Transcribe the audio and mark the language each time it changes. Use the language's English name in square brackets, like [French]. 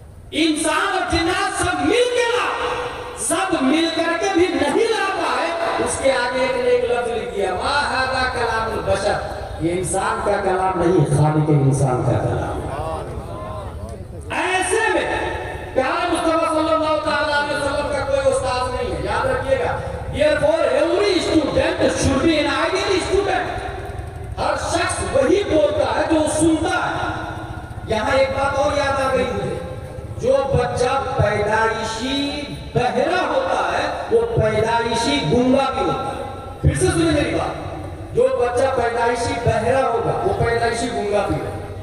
[Urdu] انسان اور جنات سب مل کے لا، سب مل کر کے بھی نہیں لا پائے. اس کے آگے ایک لفظ لکھ دیا [Arabic] ما ھذا کلام البشر. [Urdu] یہ انسان کا کلام نہیں، خالق انسان کا کلام ہے. ایسے میں پیارے مصطفیٰ صلی اللہ تعالیٰ علیہ وسلم کا کوئی استاد نہیں ہے. یاد رکھیے گا. [English] Therefore every student should be an ideal student. [Urdu] ہر شخص وہی بولتا ہے جو سنتا ہے. یہاں ایک بات اور یاد آ گئی مجھے. جو بچہ پیدائشی بہرا ہوتا ہے وہ پیدائشی گونگا بھی ہوتا ہے. پھر سے سنیں میری بات. جو بچہ پیدائشی بہرا ہوگا وہ پیدائشی گونگا بھی ہے.